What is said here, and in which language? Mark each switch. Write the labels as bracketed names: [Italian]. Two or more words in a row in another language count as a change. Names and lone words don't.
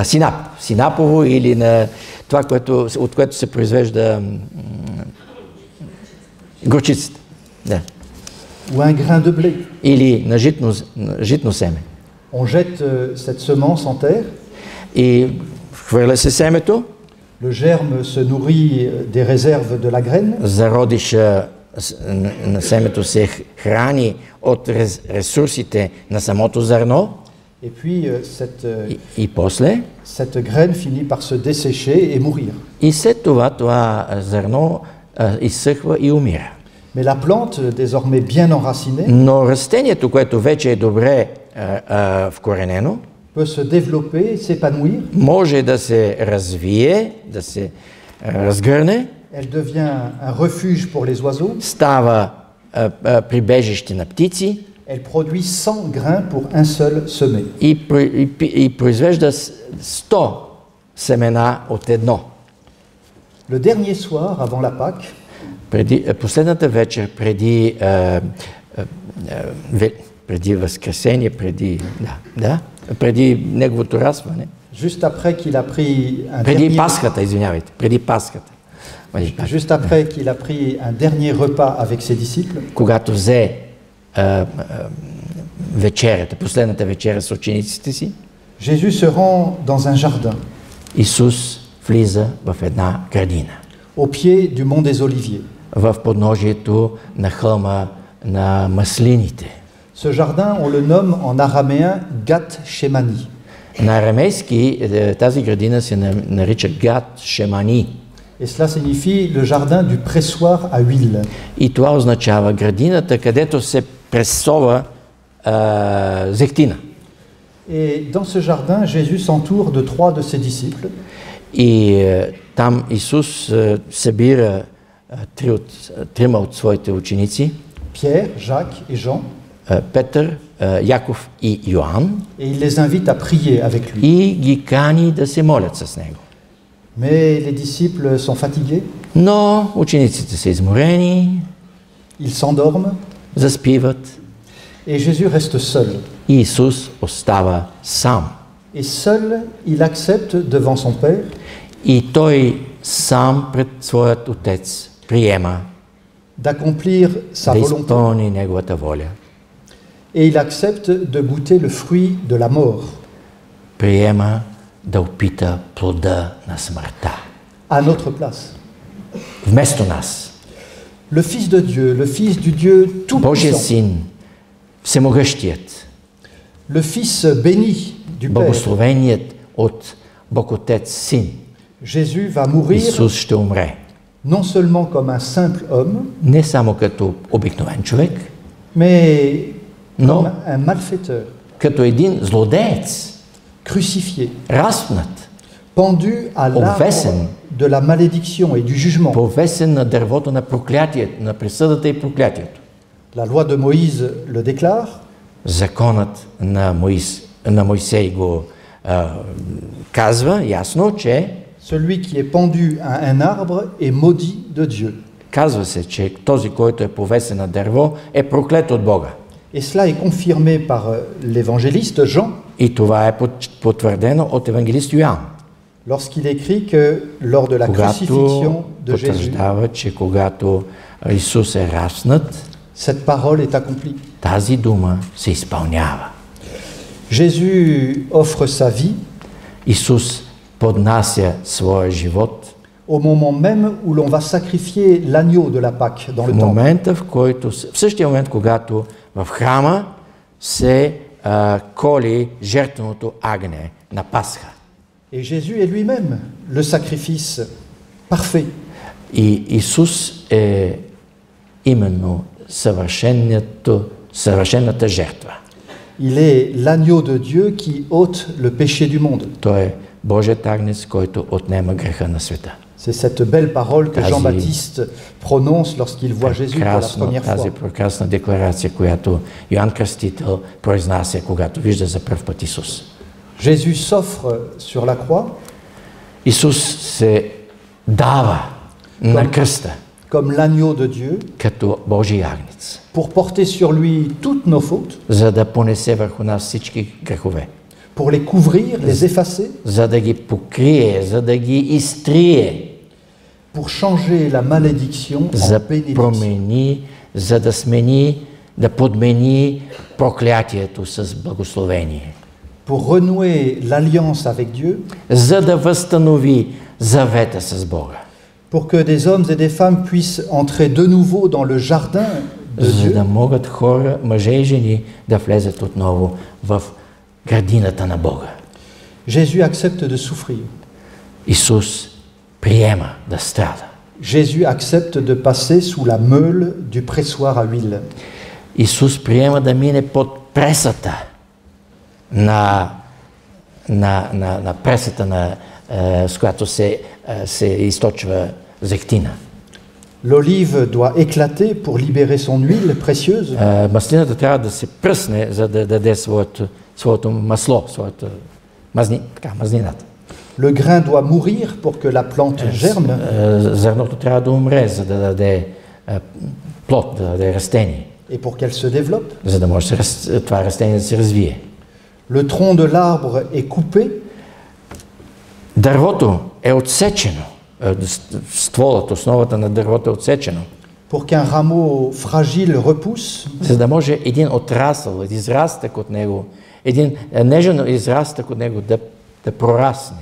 [Bulgarian] синап. Синапово или на това, от което се произвежда горчицата. Да. [French] Ou un grain de blé. [Bulgarian] Или на житно семе. [French] On jette cette semence en terre, [Bulgarian] И хвърля се семето, [French] le germe se nourrit des réserves de la graine, [Bulgarian] зародиша на семето се храни от ресурсите на самото зърно [French] et puis [Bulgarian] и после, [French] cette graine finit par se dessécher et mourir. [Bulgarian] и след това зърно изсъхва и умира. [French] Mais la plante, désormais bien enracinée, [Bulgarian] Но растението, което вече е добре вкоренено, [French] peut se développer, s'épanouir. [Bulgarian] може да се развие, да се разгърне, [French] Elle devient un refuge pour les oiseaux. [Bulgarian] става прибежище на птици [French] Elle produit 100 grains pour un seul semé. [Bulgarian] и произвежда 100 семена от едно. [French] Le dernier soir, avant la Pâque, [Bulgarian] Последната вечер, преди Възкресение, преди неговото разпване, [French] juste après qu'il a pris un [Bulgarian] преди [French] dernier, [Bulgarian] Пасхата, извинявайте, преди Пасхата, [French] juste après qu'il a pris un dernier repas avec ses disciples, [Bulgarian] когато взе вечерята, последната вечеря с учениците си, [French] Jésus se rend dans un jardin, [Bulgarian] Исус влиза в една градина, [French] au pied du mont des Oliviers. [Bulgarian] в подножието на хълма на маслините. [French] Ce jardin, on le nomme en araméen Gat Shemani. [Bulgarian] На арамейски тази градина се нарича Гат Шемани. [French] Et cela signifie le jardin du pressoir à huile. [Bulgarian] И това означава градината, където се пресова зехтина. [French] Et dans ce jardin, Jésus s'entoure de 3 de ses disciples. [Bulgarian] И там Исус събира трима от своите ученици. [French] Pierre, Jacques et Jean. [Bulgarian] Петър, Яков и Йоан [French] et il les invite à prier avec lui. [Bulgarian] и ги кани да се молят с него. [French] Mais les disciples sont fatigués, [Bulgarian] Но учениците са изморени, [French] ils s'endorment [Bulgarian] заспиват [French] et Jésus reste seul. [Bulgarian] и Исус остава сам. [French] Et seul, il accepte devant son Père [Bulgarian] И той сам пред своят Отец приема [French] d'accomplir sa [Bulgarian] да [French] volonté. [Bulgarian] изпълни неговата воля. [French] Et il accepte de goûter le fruit de la mort [Bulgarian] Приема да опита плода на смъртта. [French] à notre place. [Bulgarian] Вместо нас. [French] Le Fils de Dieu, le Fils du Dieu [Bulgarian] Божия [French] Tout-Puissant, [Bulgarian] Син, Всемогъщият, [French] le Fils béni du Père, [Bulgarian] благословеният от Бог Отец Син, [French] Jésus va mourir [Bulgarian] Исус ще умре. [French] non seulement comme un simple homme, [Bulgarian] Не само като обикновен човек, [French] mais [Bulgarian] но [French] comme un malfaiteur, [Bulgarian] като един злодеец, [French] crucifié, [Bulgarian] разпнат, [French] pendu à l'arbre [Bulgarian] Обвесен. [French] de la malédiction et du jugement. [Bulgarian] повесен на дървото на проклятието, на присъдата и проклятието. [French] La loi de Moïse le déclare, [Bulgarian] Законът на Мойсей го казва ясно, че [French] celui qui est pendu à un arbre est maudit de Dieu. [Bulgarian] казва се, че този, който е повесен на дърво, е проклет от Бога. [French] Et cela est confirmé par l'évangéliste Jean [Bulgarian] И това е потвърдено от евангелист Йоан, [French] lorsqu'il écrit que lors de la crucifixion [Bulgarian] когато [French] de Jésus, [Bulgarian] потвърждава, че когато Исус е разпнат, [French] cette parole est accomplie. [Bulgarian] тази дума се изпълнява. [French] Jésus offre sa vie [Bulgarian] Исус поднася своя живот [French] au moment même où l'on va sacrifier l'agneau de la Pâque dans le [Bulgarian] в [French] temple. [Bulgarian] момента, в същия момент, когато в храма се коли жертвеното агне на Пасха. [French] Et Jésus est lui-même le sacrifice parfait. [Bulgarian] И Исус е именно съвършената жертва. [French] Il est l'agneau de Dieu qui ôte le péché du monde. [Bulgarian] Той е Божият агнец, който отнема греха на света. [French] C'est cette belle parole que Quasi. Jean-Baptiste prononce lorsqu'il voit Jésus pour la première [Bulgarian] Тази [French] fois. [Bulgarian] прекрасна декларация, която Йоан Кръстител произнася, когато вижда за пръв път Исус. [French] Jésus s'offre sur la croix [Bulgarian] Исус се дава на кръста [French] comme l'agneau de Dieu [Bulgarian] като Божий агнец, [French] pour porter sur lui toutes nos fautes, [Bulgarian] за да понесе върху нас всички грехове, [French] pour les couvrir, les effacer, [Bulgarian] за да ги покрие, за да ги изтрие, [French] pour changer la malédiction en [Bulgarian] за [French] bénédiction. [Bulgarian] промени, за да смени, да подмени проклятието с благословение, [French] Pour renouer l'alliance avec Dieu, [Bulgarian] за да възстанови завета с Бога, [French] pour que des hommes et des femmes puissent entrer de nouveau dans le jardin de [Bulgarian] за [French] Dieu, [Bulgarian] да могат хора, мъже и жени, да влезат отново в градината на Бога. [French] Jésus accepte de souffrir. [Bulgarian] Исус приема да страда. [French] Jésus accepte de passer sous la meule du pressoir à huile. [Bulgarian] Исус приема да мине под пресата на пресата, с която се източва зехтина. [French] L'olive doit éclater pour libérer son huile précieuse. [Bulgarian] Маслината трябва да се пръсне, за да даде своето масло, своята мазнината. [French] Le grain doit mourir pour que la plante germe [Bulgarian] Зърното трябва да умре, за да даде плод, да даде растение, [French] et pour qu'elle se développe. [Bulgarian] за да може това растение да се развие. [French] Le tronc de l'arbre est coupé [Bulgarian] Дървото е отсечено, стволът, основата на дървото е отсечено, [French] pour qu'un rameau fragile repousse [Bulgarian] за да може един отрасъл, един израстък от него, един нежен израстък от него да прорасне,